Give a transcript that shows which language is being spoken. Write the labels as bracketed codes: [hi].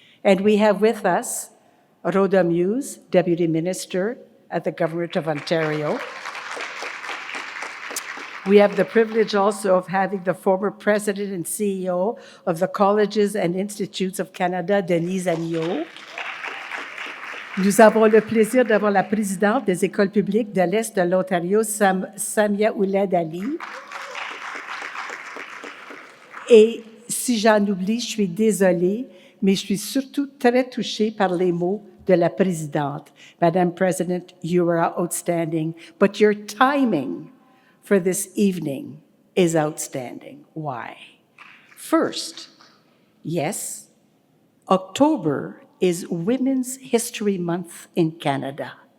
[en] And we have with us Rhoda Muse, Deputy Minister at the Government of Ontario. We have the privilege also of having the former President and CEO of the Colleges and Institutes of Canada, Denise Agneau. [fr] Nous avons le plaisir d'avoir la présidente des écoles publiques de l'Est de l'Ontario, Samia Ouled Ali. Et si j'en oublie, je suis désolée, mais je suis surtout très touchée par les mots de la présidente. [en] Madame President, you are outstanding, but your timing for this evening is outstanding. Why? First, yes, October is Women's History Month in Canada.